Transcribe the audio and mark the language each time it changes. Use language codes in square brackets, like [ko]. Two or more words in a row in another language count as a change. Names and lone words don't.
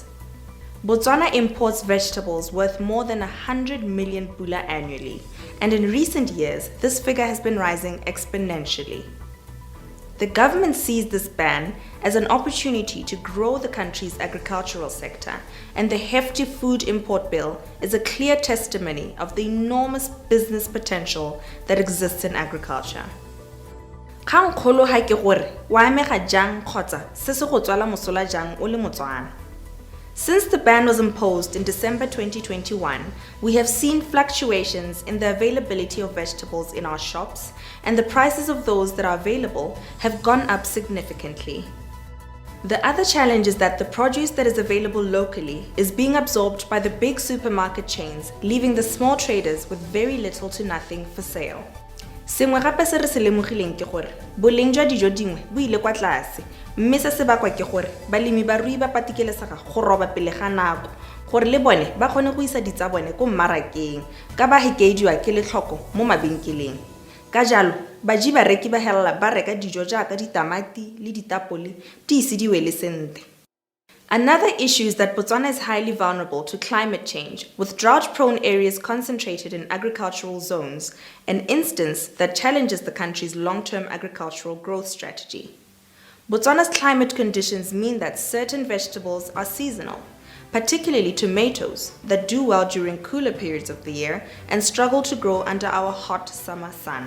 [en] Botswana imports vegetables worth more than 100 million pula annually, and in recent years, this figure has been rising exponentially. The government sees this ban as an opportunity to grow the country's agricultural sector, and the hefty food import bill is a clear testimony of the enormous business potential that exists in agriculture. [tn] Khankgolo ha ke gore wa amega jang kgotsa se se go tswala mosola jang o le Motswana. [en] Since the ban was imposed in December 2021, we have seen fluctuations in the availability of vegetables in our shops, and the prices of those that are available have gone up significantly. The other challenge is that the produce that is available locally is being absorbed by the big supermarket chains, leaving the small traders with very little to nothing for sale. [tn] Sengwe gape se re se lemogileng ke gore boleng jwa dijo dingwe bo ile kwa tlase, mme se se bakwa ke gore balemi ba rui ba patikelesega go roba pele ga nako gore le bone ba kgone go isa ditsa bone ko mmarakeng ka ba hekediwa ke letlhoko mo mabenkeleng. Ka jalo baji bareki ba hela ba reka dijo jaaka ditamati le ditapole di isidiwe le sente. [en] Another issue is that Botswana is highly vulnerable to climate change, with drought-prone areas concentrated in agricultural zones, an instance that challenges the country's long-term agricultural growth strategy. Botswana's climate conditions mean that certain vegetables are seasonal, particularly tomatoes that do well during cooler periods of the year and struggle to grow under our hot summer sun.